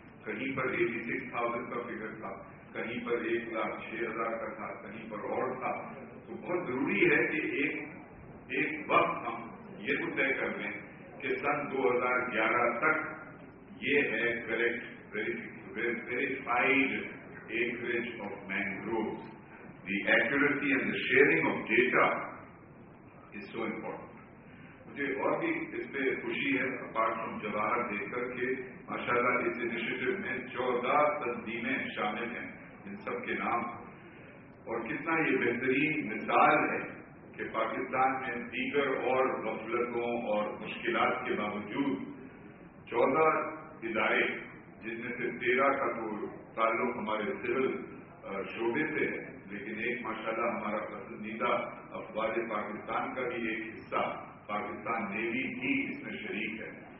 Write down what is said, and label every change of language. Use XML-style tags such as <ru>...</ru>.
<ur>کہیں پر 86,000 کا فگر تھا, کہیں پر 1,06,000 کا تھا, کہیں پر اور تھا. تو بہت ضروری ہے کہ ایک وقت ہم یہ تو طے کر لیں کہ سن 2011 تک یہ ہے</ur> <en>Correct verified acreage of mangroves. The accuracy and the sharing of data is so important.</en> <ur>مجھے اور بھی اس پہ خوشی ہے</ur> <en>apart from</en> <ur>جواہر دیکھ کر کے ماشاءاللہ اس انیشیٹو میں 14 تنظیمیں شامل ہیں, ان سب کے نام, اور کتنا یہ بہترین مثال ہے کہ پاکستان میں دیگر اور غفلتوں اور مشکلات کے باوجود 14 ادارے جن میں سے 13 کا تو تعلق ہمارے سول شعبے سے ہے, لیکن ایک ماشاءاللہ ہمارا پسندیدہ افواج پاکستان کا بھی ایک حصہ پاکستان نیوی بھی اس میں شریک ہے.</ur>